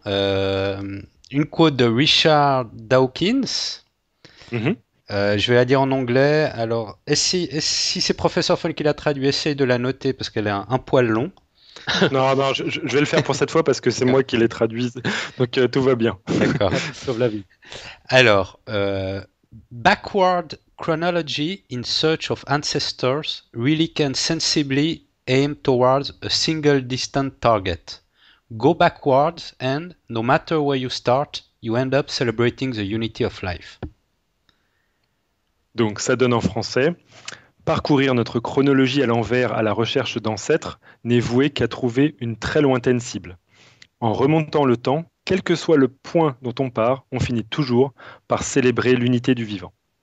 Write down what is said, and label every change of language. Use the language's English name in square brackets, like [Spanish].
[French] Une quote de Richard Dawkins. Mhm. Je vais la dire en anglais. Alors, si c'est professeur Fun qui l'a traduit, essaye de la noter parce qu'elle est un poil long. Non, non, je vais le faire pour cette fois parce que c'est moi qui les traduis. Donc tout va bien. D'accord. sauve la vie. [English] Alors, backward chronology in search of ancestors really can sensibly aim towards a single distant target. Go backwards and, no matter where you start, you end up celebrating the unity of life. [French] Donc ça donne en français. Parcourir notre chronologie à l'envers à la recherche d'ancêtres n'est voué qu'à trouver une très lointaine cible. En remontant le temps, quel que soit le point dont on part, on finit toujours par célébrer l'unité du vivant.